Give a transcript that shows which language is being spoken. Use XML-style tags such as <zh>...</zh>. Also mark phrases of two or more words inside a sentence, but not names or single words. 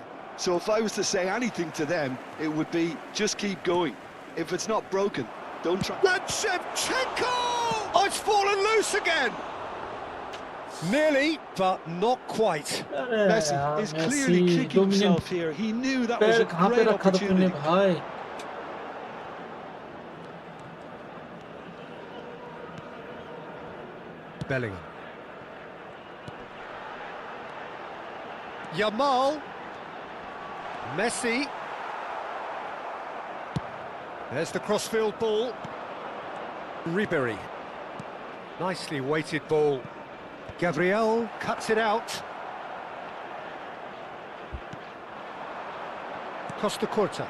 <en>So if I was to say anything to them, it would be just keep going. If it's not broken, don't try. And Shevchenko! Oh, it's fallen loose again! Nearly, but not quite. Messi is clearly kicking himself here. He knew that was a</en> <hi>कहाँ पे</hi> <en>great</en> <hi>रखा था तुमने</hi> <en>opportunity. भाई? Bellingham. Yamal. Messi. There's the crossfield ball. Ribery. Nicely weighted ball. Gabriel cuts it out. Costa Curta.</en>